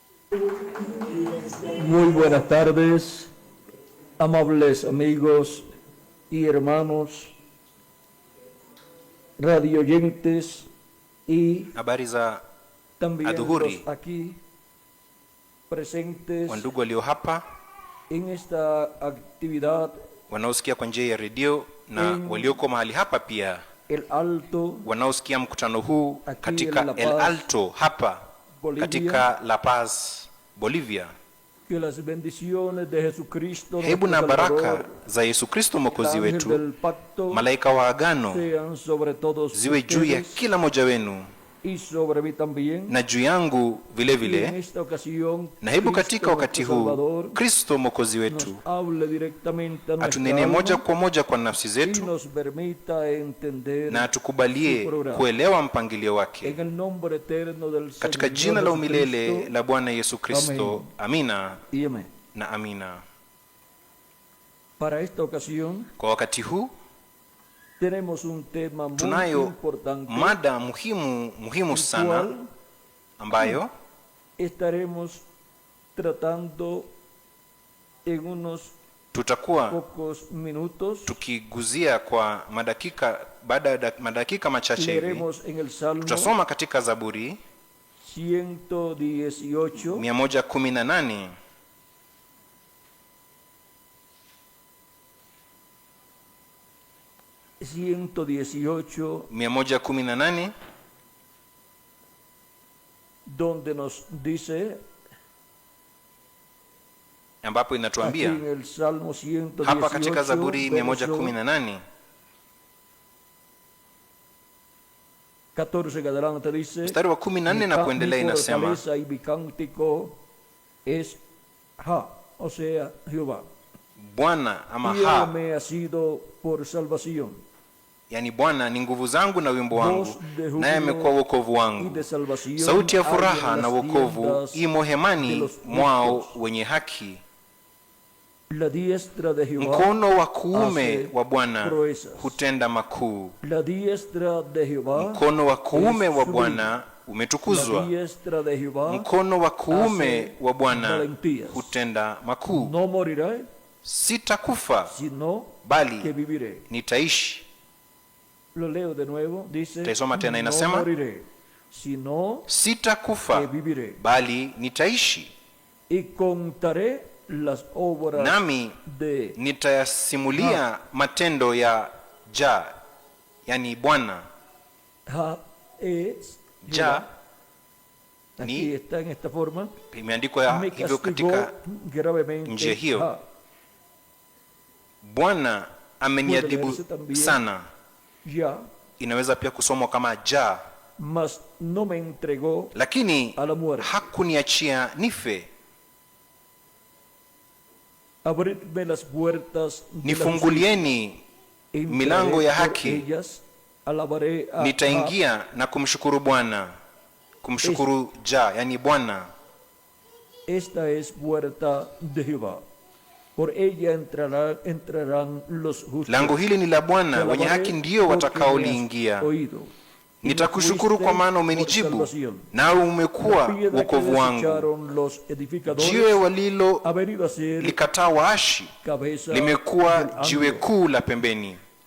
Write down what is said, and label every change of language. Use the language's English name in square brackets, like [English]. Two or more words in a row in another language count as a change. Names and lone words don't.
[Spanish] Muy buenas tardes, amables amigos y hermanos, radioyentes y [Swahili] habari za [Spanish] también [Swahili] adhuhuri [Spanish] los aquí presentes [Swahili] wandugu walio hapa [Spanish] en esta actividad [Swahili] wanaosikia kwa njia ya redio na walioko mahali hapa pia [Spanish] El Alto, [Swahili] wanaosikia mkutano huu katika El Alto hapa [Spanish] Bolivia, [Swahili] katika La Paz, Bolivia. [Spanish] que las bendiciones de Jesucristo, [Swahili] Hebu na baraka za Yesu Kristo Mwokozi wetu, malaika wa agano, ziwe juu ya kila moja wenu [Spanish] y sobre mí también, [Swahili] na juu yangu vile vile. Na hebu katika wakati huu Kristo Mwokozi wetu atunene moja kwa moja kwa nafsi zetu na atukubalie kuelewa mpangilio wake, katika jina la umilele la Bwana Yesu Kristo. Amina na amina. [Spanish] Para esta ocasión, [Swahili] kwa wakati huu [Spanish] tenemos un tema muy [Swahili] tunayo [Spanish] importante, [Swahili] mada muhimu sana ambayo [Spanish] estaremos tratando en unos [Swahili] tutakuwa [Spanish] pocos minutos. [Swahili] Tukiguzia kwa baada ya madakika machache hivi. Tutasoma katika Zaburi 118 118 [Spanish] donde nos dice, [Swahili] ambapo inatuambia hapa katika Zaburi 118 mstari wa 14 na kuendelea, inasema [Spanish] es Ha, o sea Jehová, [Swahili] Bwana ama Ha, [Spanish] me ha sido por salvación. [Swahili] Yani Bwana ni nguvu zangu na wimbo wangu, naye amekuwa wokovu wangu. Sauti ya furaha na wokovu imo hemani mwao wenye haki. Mkono wa kuume wa Bwana hutenda makuu. Mkono wa kuume wa Bwana umetukuzwa. Mkono wa kuume wa Bwana hutenda makuu. Sitakufa bali nitaishi. [Spanish] Lo leo de nuevo, dice, [Swahili] taisoma tena, inasema sitakufa bali nitaishi, [Spanish] y contaré las obras [Swahili] nami nitayasimulia matendo ya Ja, yani Bwana. [Spanish] Ha es Ja ni está en esta forma, [Swahili] imeandikwa hivyo katika njia hiyo. Bwana ameniadhibu sana. Ya, inaweza pia kusomwa kama Ja, [Spanish] mas no me entregó [Swahili] lakini [Spanish] a la muerte. [Swahili] Hakuniachia nife. [Spanish] Abridme las puertas, [Swahili] nifungulieni milango ya haki, nitaingia na kumshukuru Bwana. Kumshukuru Ja, yani Bwana. [Spanish] Esta es puerta de Jehová, por ella entrarán los justos. [Swahili] Lango hili ni la Bwana, wenye haki ndio watakaoliingia. Nitakushukuru kwa maana umenijibu, nawe umekuwa wokovu wangu. Jiwe walilo likataa waashi limekuwa jiwe kuu la pembeni.